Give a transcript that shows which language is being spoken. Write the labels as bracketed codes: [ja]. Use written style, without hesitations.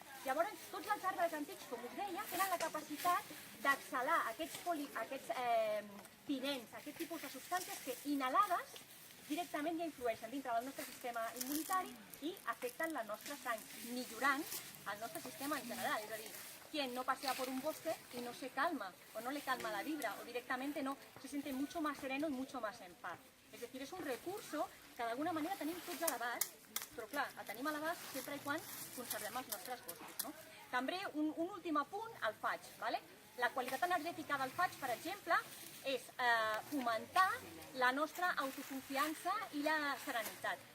[ca] Llavors, tots els arbres antics, com us deia, tenen la capacitat d'exhalar aquests tinents, aquest tipus de substàncies que inhalades directament ja influeixen dintre del nostre sistema immunitari i afecten la nostra sang, millorant el nostre sistema en general. [es] És a dir, quien no pasea por un bosque y no se calma, o no le calma la vibra, o directamente no, se siente mucho más sereno y mucho más en paz. Es decir, [ca] és un recurso que d'alguna manera tenim tots a l'abast, però clar, el tenim a l'abast sempre i quan conservem els nostres boscos. També un últim apunt, el faig. La qualitat energètica del faig, per exemple, és fomentar la nostra autoconfiança i la serenitat.